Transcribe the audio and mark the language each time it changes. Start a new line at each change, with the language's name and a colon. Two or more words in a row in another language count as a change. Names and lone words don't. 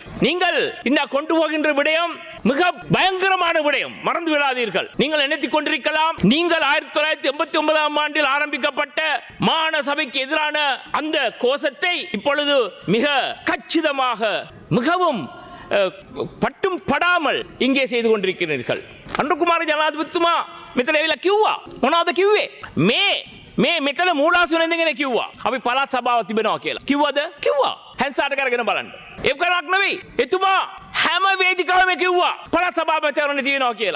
Tamil: நீங்கள் இந்த கொண்டு போகின்ற விடயம் மிக பயங்கரமான விடயம். மறந்து விடாதீர்கள். நீங்கள் நினைத்துக் கொண்டிருக்கலாம் நீங்கள் 1989 ஆண்டில் ஆரம்பிக்கப்பட்ட மாகாண சபைக்கு எதிரான அந்த கோஷத்தை இப்பொழுது மிக கச்சிதமாக மிகவும் பட்டும் படாமல் இங்கே செய்து கொண்டிருக்கிறீர்கள்.
Sinhala: අනුකුමාර ජනාධිපතිතුමා මෙතන ඇවිල්ලා කිව්වා මොනවද කිව්වේ? මේ මෙතන මූලාසන ඉඳගෙන කිව්වා අපි පළාත් සභාව තිබෙනවා කියලා. කිව්වද? කිව්වා. හැන්සාට කරගෙන බලන්න. ඒක කරක් නෙවෙයි. එතුමා හැම වේදිකාවෙම කිව්වා පළාත් සභාව මැතිවරණේ තියෙනවා කියලා.